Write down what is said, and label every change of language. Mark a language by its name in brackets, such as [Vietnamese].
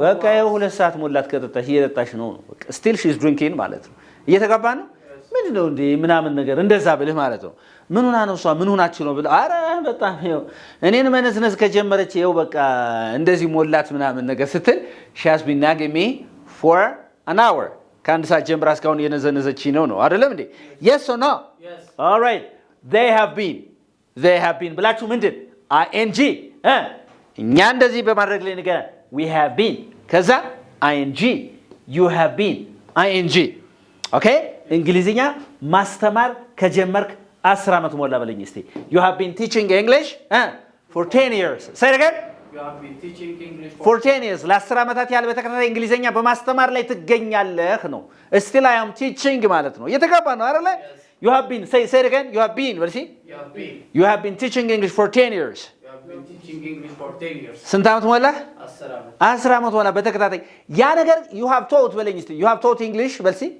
[Amharic] በቃ 2 ሰዓት ሞላት ከጠጣሽ እየጠጣሽ ነው በቃ still she is drinking ማለት ነው እየተጋባ ነው ምንድነው እንዴ ምናምን ነገር እንደዛ ብለህ ማለት ነው ምን ሆና ነው እሷ ምን ሆናችሁ ነው ብለ አረ በጣም ይው እኔን መነዝነዝ ከጀመረች ይው በቃ እንደዚህ ሞላት ምናምን ነገር ስትል she has been nagging me for an hour ከአንድ ሰዓት ጀምራ እስካሁን የነዘነዘች ነው አይደለም እንዴ yes or no [English] yes all right they have been ብላችሁ ምንድን ing እኛ እንደዚህ በማድረግ ላይ ነገር we have been ከዛ ing you have been ing okay እንግሊዝኛ ማስተማር ከጀመርክ 10 አመት ሞላ በለኝ እስቲ you have been teaching English for 10 years say it again you have been teaching English for 10 years ለ10 አመታት ያለ በተከታታይ እንግሊዝኛ በማስተማር ላይ ትገኛለህ ነው still I am teaching ማለት ነው የተጋባ ነው አይደል you have been say it again you have been በልሲ you have been teaching English for 10 years you have been teaching English for 10 years [Amharic] ስንት አመት ሞላ 10 አመት ሞላ በተከታታይ ያ ነገር you have taught በለኝ እስቲ you have taught English በልሲ